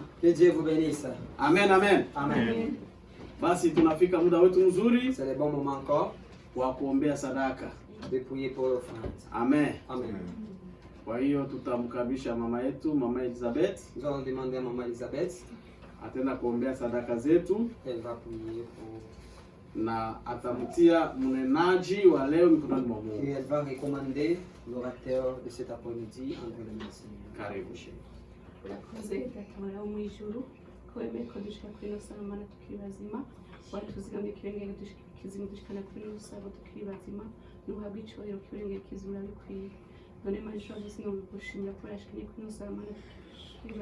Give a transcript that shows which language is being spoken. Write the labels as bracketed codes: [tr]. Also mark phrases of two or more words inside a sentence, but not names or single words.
[fr] Que Dieu vous bénisse. Amen, amen. Amen. [sw] Basi tunafika muda wetu mzuri [fr] C'est le bon moment encore [sw] wa kuombea sadaka. [fr] de prier pour l'offrande. Amen. Amen. [sw] Kwa hiyo tutamkabisha mama yetu, Mama Elizabeth, [fr] Nous allons demander à Maman Elisabeth. [sw] atenda kuombea sadaka zetu [fr] Elle va prier pour... [sw] na atamtia mnenaji wa leo mikononi mwa [fr] Et [sw] Mungu. [fr] elle va recommander l'orateur de cet après-midi entre les mains du Seigneur. [sw] Karibu. [rn] Urakoze Data wo mu ijuru ko wemeye ko dushika kuri ino saha mana tukiri bazima watuzigamye kirengera kizima dushikana kuri ino saha tukiri bazima nuhabwa icyubahiro kirengera kizima bikwiye none mana ishobora byose no gushimira ko yashikanye kuri ino saha mana tukiri